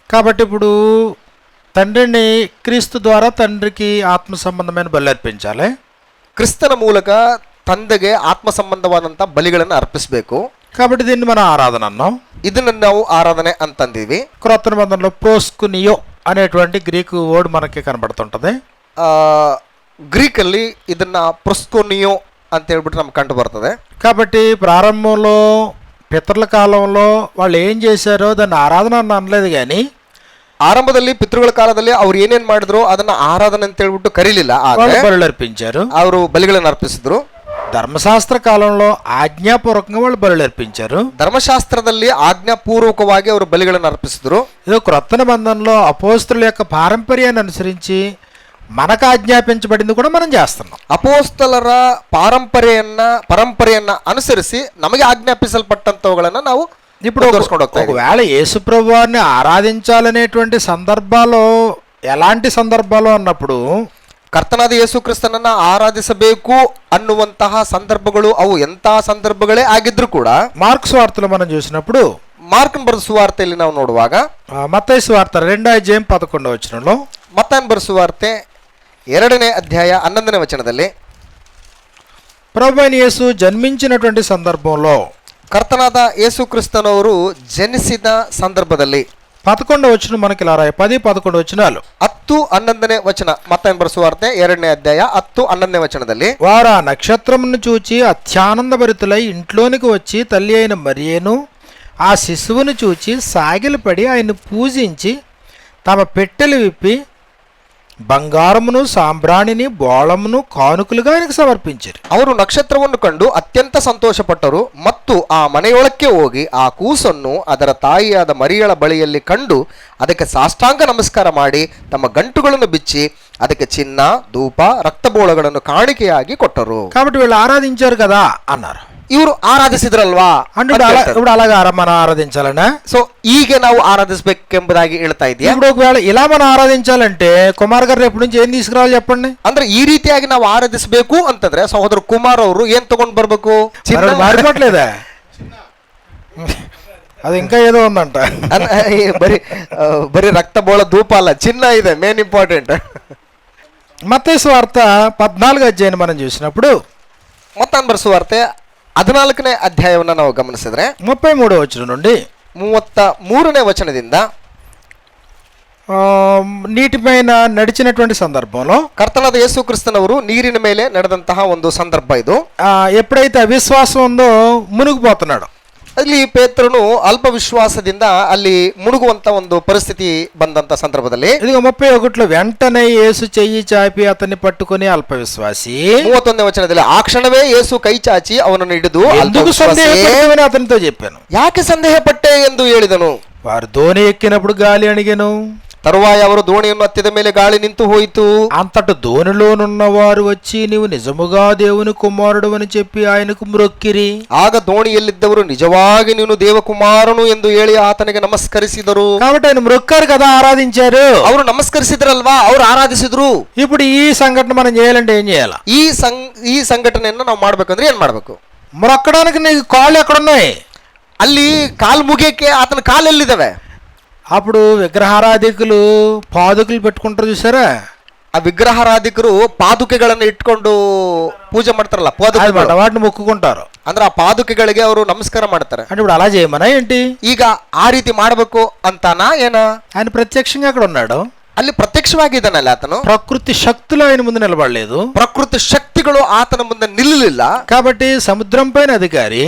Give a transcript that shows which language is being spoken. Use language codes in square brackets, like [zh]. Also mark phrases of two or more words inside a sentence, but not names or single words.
[te] కాబట్టి ఇప్పుడు తండ్రిని క్రీస్తు ద్వారా తండ్రికి ఆత్మ సంబంధమైన బలి అర్పించాలి. [kn] ಕ್ರಿಸ್ತನ ಮೂಲಕ ತಂದೆಗೆ ಆತ್ಮ ಸಂಬಂಧವಾದಂಥ ಬಲಿಗಳನ್ನು ಅರ್ಪಿಸಬೇಕು. [te] కాబట్టి దీన్ని మనం ఆరాధన అన్నాం. [kn] ಇದನ್ನು ನಾವು ಆರಾಧನೆ ಅಂತಂದೀವಿ. [te] క్రొత్త నిబంధనలో ప్రోస్కునియో అనేటువంటి గ్రీకు వర్డ్ మనకి కనబడుతుంటది. [kn] ಗ್ರೀಕಲ್ಲಿ ಇದನ್ನ ಪ್ರೊಸ್ಕೊನಿಯೋ ಅಂತ ಹೇಳ್ಬಿಟ್ಟು ನಮ್ಗೆ ಕಂಡು ಬರ್ತದೆ. [te] కాబట్టి ప్రారంభంలో పితరుల కాలంలో వాళ్ళు ఏం చేశారో దాన్ని ఆరాధన అని అనలేదు, కానీ [kn] ಆರಂಭದಲ್ಲಿ ಪಿತೃಗಳ ಕಾಲದಲ್ಲಿ ಅವ್ರು ಏನೇನ್ ಮಾಡಿದ್ರು ಅದನ್ನ ಆರಾಧನೆ ಅಂತ ಹೇಳ್ಬಿಟ್ಟು ಕರೀಲಿಲ್ಲ, [te] బలులు అర్పించారు, [kn] ಅವರು ಬಲಿಗಳನ್ನು ಅರ್ಪಿಸಿದ್ರು. [te] ధర్మశాస్త్ర కాలంలో ఆజ్ఞాపూర్వకంగా వాళ్ళు బలులు అర్పించారు. [kn] ಧರ್ಮಶಾಸ್ತ್ರದಲ್ಲಿ ಆಜ್ಞಾಪೂರ್ವಕವಾಗಿ ಅವರು ಬಲಿಗಳನ್ನು ಅರ್ಪಿಸಿದ್ರು. [te] ఇది క్రొత్త నిబంధనలో అపోస్తలుల యొక్క పారంపర్యాన్ని అనుసరించి మనకు ఆజ్ఞాపించబడింది కూడా మనం చేస్తున్నాం. [kn] ಅಪೋಸ್ತಲರ ಪರಂಪರೆಯನ್ನ ಅನುಸರಿಸಿ ನಮಗೆ ಆಜ್ಞಾಪಿಸಲ್ಪಟ್ಟಂತವುಗಳನ್ನ ನಾವು [te] ఇప్పుడు ఒకవేళ యేసుప్రభు వారిని ఆరాధించాలనేటువంటి సందర్భాలు ఎలాంటి సందర్భాలు అన్నప్పుడు [kn] ಕರ್ತನಾದ ಯೇಸು ಕ್ರಿಸ್ತನನ್ನ ಆರಾಧಿಸಬೇಕು ಅನ್ನುವಂತಹ ಸಂದರ್ಭಗಳು ಅವು ಎಂತಹ ಸಂದರ್ಭಗಳೇ ಆಗಿದ್ರು ಕೂಡ [te] మార్కు సువార్తలో మనం చూసినప్పుడు [kn] ಮಾರ್ಕನ್ ಬರೆದ ಸುವಾರ್ತೆಯಲ್ಲಿ ನಾವು ನೋಡುವಾಗ [te] మత్తయి సువార్త 2:11 [kn] ಮತ್ತಾಯನ ಬರೆದ ಸುವಾರ್ತೆ 2ನೇ ಅಧ್ಯಾಯ 11ನೇ ವಚನದಲ್ಲಿ [te] ప్రభువైన యేసు జన్మించినటువంటి సందర్భంలో [kn] ಕರ್ತನಾದ ಯೇಸು ಕ್ರಿಸ್ತನವರು ಜನಿಸಿದ ಸಂದರ್ಭದಲ್ಲಿ [te] 11 మనకి ఇలా రాయి, 10-11 వచనాలు. [kn] 10-11ನೇ ವಚನ. ಮತ್ತಾಯನ ಬರೆದ ಸುವಾರ್ತೆ 2ನೇ ಅಧ್ಯಾಯ 10-11ನೇ వచನದಲ್ಲಿ [te] వారు ఆ నక్షత్రమును చూచి అత్యానందభరితులై ఇంట్లోనికి వచ్చి తల్లి అయిన మరియను ఆ శిశువును చూచి సాగిలపడి ఆయన పూజించి తమ పెట్టెలు విప్పి బంగారమును సాంబ్రాణిని బోళమును ಕಾನುಕలుగా ఆయనకు ಸಮರ್ಪಿಸಿದರು. [kn] ಅವರು ನಕ್ಷತ್ರವನ್ನು ಕಂಡು ಅತ್ಯಂತ ಸಂತೋಷಪಟ್ಟರು ಮತ್ತು ಆ ಮನೆಯೊಳಕ್ಕೆ ಹೋಗಿ ಆ ಕೂಸನ್ನು ಅದರ ತಾಯಿಯಾದ ಮರಿಯಳ ಬಳಿಯಲ್ಲಿ ಕಂಡು ಅದಕ್ಕೆ ಸಾಷ್ಟಾಂಗ ನಮಸ್ಕಾರ ಮಾಡಿ ತಮ್ಮ ಗಂಟುಗಳನ್ನು ಬಿಚ್ಚಿ ಅದಕ್ಕೆ ಚಿನ್ನ, ಧೂಪ, ರಕ್ತಬೋಳಗಳನ್ನು ಕಾಣಿಕೆಯಾಗಿ ಕೊಟ್ಟರು. [te] కాబట్టి వీళ్ళు ఆరాధించారు కదా అన్నారు. [kn] ಇವರು ಆರಾಧಿಸಿದ್ರಲ್ವಾ [te] అంటే ఇప్పుడు అలాగా మనం ఆరాధించాలనా? [kn] సో ಈಗ ನಾವು ಆರಾಧಿಸಬೇಕೆಂಬುದಾಗಿ ಹೇಳ್ತಾ ಇದೆಯಾ? [te] ఇప్పుడు ఒకవేళ ఇలా మనం ఆరాధించాలంటే కుమార్ గారు రేపు నుంచి ఏం తీసుకురావాలి చెప్పండి. [kn] ಅಂದ್ರೆ ಈ ರೀತಿಯಾಗಿ ನಾವು ಆರಾಧಿಸಬೇಕು ಅಂತಂದ್ರೆ ಸಹೋದರ ಕುಮಾರ್ ಅವರು ಏನ್ ತಗೊಂಡ್ ಬರ್ಬೇಕು? [te] మారిపోవట్లేదా? అది ఇంకా ఏదో ఉందంట. [kn] ಬರೀ ರಕ್ತ ಬೋಳ ಧೂಪ ಅಲ್ಲ, ಚಿನ್ನ ಇದೆ [en] main important. [te] మత్తయి సువార్త 14వ అధ్యాయం మనం చూసినప్పుడు [kn] ಮತ್ತಾಯನ ಬರೆದ ಸುವಾರ್ತೆ 14ನೇ ಅಧ್ಯಾಯವನ್ನು ನಾವು ಗಮನಿಸಿದ್ರೆ [te] 33వ వచనం నుండి [kn] 33ನೇ ವಚನದಿಂದ [te] నీటి పైన నడిచినటువంటి సందర్భంలో [kn] ಕರ್ತನಾದ ಯೇಸು ಕ್ರಿಸ್ತನವರು ನೀರಿನ ಮೇಲೆ ನಡೆದಂತಹ ಒಂದು ಸಂದರ್ಭ ಇದು. [te] ఎప్పుడైతే అవిశ్వాసం ఉందో మునిగిపోతున్నాడు. [kn] ಅಲ್ಲಿ ಪೇತ್ರನು ಅಲ್ಪ ವಿಶ್ವಾಸದಿಂದ ಅಲ್ಲಿ ಮುಳುಗುವಂತ ಒಂದು ಪರಿಸ್ಥಿತಿ ಬಂದಂತ ಸಂದರ್ಭದಲ್ಲಿ [te] ఇదిగో 31లో వెంటనే యేసు చెయ్యి చాపి అతన్ని పట్టుకొని అల్ప విశ్వాసి [kn] 31ನೇ ವಚನದಲ್ಲಿ ಆ ಕ್ಷಣವೇ ಯೇಸು ಕೈ ಚಾಚಿ ಅವನನ್ನು ಹಿಡಿದು [te] అతనితో చెప్పాను, [kn] ಯಾಕೆ ಸಂದೇಹ ಪಟ್ಟೆ ಎಂದು ಹೇಳಿದನು. [te] వారు ధోని ఎక్కినప్పుడు గాలి అణిగెను, [kn] తరువాయ ಅವರು ದೋಣಿಯನ್ನು ಹತ್ತಿದ ಮೇಲೆ ಗಾಳಿ ನಿಂತು ಹೋಯಿತು. [te] అంతట ధోనిలోనున్న వారు వచ్చి నీవు నిజముగా దేవుని కుమారుడు అని చెప్పి ఆయనకు మ్రొక్కిరి. [kn] ಆಗ ದೋಣಿಯಲ್ಲಿದ್ದವರು ನಿಜವಾಗಿ ನೀನು ದೇವಕುಮಾರನು ಎಂದು ಹೇಳಿ ಆತನಿಗೆ ನಮಸ್ಕರಿಸಿದರು. [te] కాబట్టి ఆయన మ్రొక్కారు కదా, ఆరాధించారు. [kn] ಅವರು ನಮಸ್ಕರಿಸಿದ್ರಲ್ವಾ, ಅವರು ಆರಾಧಿಸಿದ್ರು. [te] ఇప్పుడు ఈ సంఘటన మనం చేయాలంటే ఏం చేయాలి? [kn] ಈ ಸಂಘಟನೆಯನ್ನು ನಾವು ಮಾಡ್ಬೇಕಂದ್ರೆ ಏನ್ ಮಾಡ್ಬೇಕು? [te] మ్రొక్కడానికి నీకు కాళ్ళు ఎక్కడున్నాయి? [kn] ಅಲ್ಲಿ ಕಾಲು ಮುಗಿಯಕ್ಕೆ ಆತನ ಕಾಲೆಲ್ಲಿದ್ದಾವೆ? [te] అప్పుడు విగ్రహారాధికులు పాదుకులు పెట్టుకుంటారు చూసారా, [kn] ಆ ವಿಗ್ರಹಾರಾಧಿಕರು ಪಾದುಕೆಗಳನ್ನು ಇಟ್ಕೊಂಡು ಪೂಜೆ ಮಾಡ್ತಾರಲ್ಲ, [te] వాటిని మొక్కుకుంటారు. [kn] ಅಂದ್ರೆ ಆ ಪಾದುಕೆಗಳಿಗೆ ಅವರು ನಮಸ್ಕಾರ ಮಾಡ್ತಾರೆ. [te] అంటే ఇప్పుడు అలా చేయమనా ఏంటి? [kn] ಈಗ ಆ ರೀತಿ ಮಾಡಬೇಕು ಅಂತಾನಾ ಏನ? [te] ఆయన ప్రత్యక్షంగా అక్కడ ఉన్నాడు, [kn] ಅಲ್ಲಿ ಪ್ರತ್ಯಕ್ಷವಾಗಿದ್ದಾನಲ್ಲ ಆತನು. [te] ప్రకృతి శక్తులు ఆయన ముందు నిలబడలేదు, [kn] ಪ್ರಕೃತಿ ಶಕ್ತಿಗಳು ಆತನ ಮುಂದೆ ನಿಲ್ಲಲಿಲ್ಲ. [te] కాబట్టి సముద్రం పైన అధికారి,